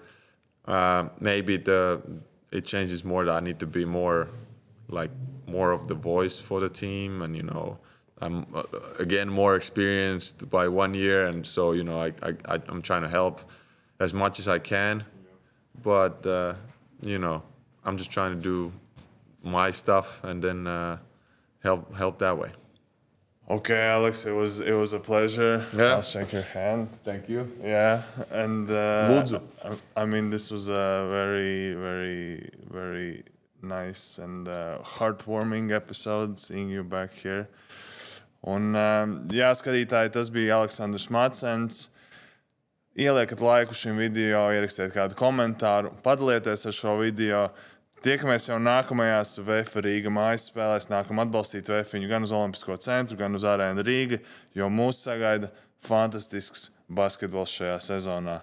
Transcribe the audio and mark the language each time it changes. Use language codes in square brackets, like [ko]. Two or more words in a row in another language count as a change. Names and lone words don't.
[en] Maybe it changes more that I need to be more of the voice for the team, and I'm again more experienced by 1 year, and so I'm trying to help as much as I can, but I'm just trying to do my stuff and then help that way. Okay, Alex, it was a pleasure. Yeah. I'll shake your hand. Thank you. Yeah, and I mean, this was a very, very, very nice and heartwarming episode seeing you back here. [lv] Un, jā, skatītāji, tas bija Alexandrs Madsens. Ieliekat laiku šim video, ierakstiet kādu komentāru, padalieties ar šo video. Tiekamies jau nākamajās VEF Rīga mājas spēlēs. Nākam atbalstīt VEF viņu gan uz Olimpisko centru, gan uz Arēnu Rīga, jo mūs sagaida fantastisks basketbols šajā sezonā.